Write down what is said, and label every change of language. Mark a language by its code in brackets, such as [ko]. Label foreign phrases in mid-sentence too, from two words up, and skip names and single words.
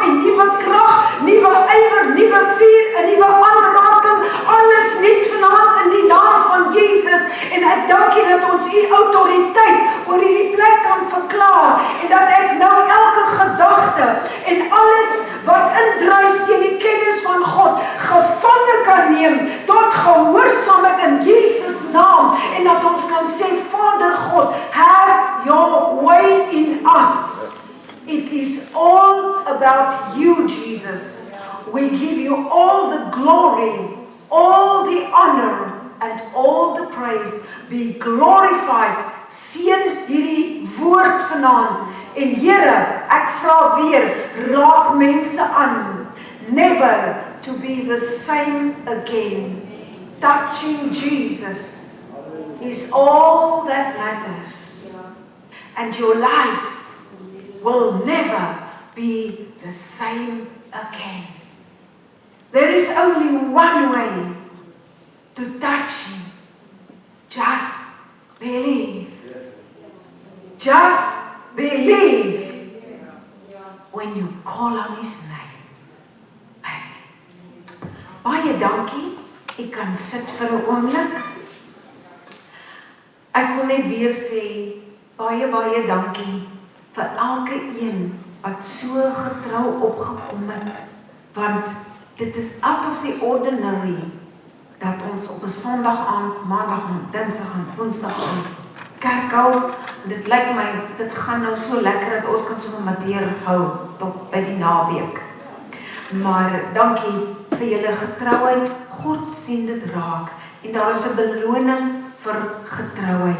[af] en nuwe krag, nuwe ywer, nuwe vuur, 'n nuwe aanraking, alles nuut vanaand in die naam van Jesus, en ek dank U dat ons U autoriteit oor hierdie plek kan verklaar, en dat ek nou elke gedagte en alles wat indruis teen die kennis van God gevange kan neem tot gehoorsaamheid in Jesus naam, en dat ons kan sê, Vader God, [en] have your way in us. It is all about you, Jesus. We give you all the glory, all the honor, and all the praise. Be glorified. [af] Seën hierdie woord vanaand. En Here, ek vra weer, raak mense aan. [en] Never to be the same again. Touching Jesus is all that matters. And your life will never be the same again. There is only one way to touch Him. Just believe. Just believe when you call on His name. [af] Amen. Baie dankie. Ek kan sit vir 'n oomblik. Ek wil net weer sê, baie dankie vir elke een wat so getrou opgekom het, want dit is [en] out of the ordinary, [af] dat ons op 'n Sondag aand, Maandag aand, Dinsdag aand, Woensdag aand kerk hou. Dit lyk my, dit gaan nou so lekker dat ons kan so mateer hou tot by die naweek. Maar dankie vir julle getrouheid. God sien dit raak en daar is 'n beloning vir getrouheid.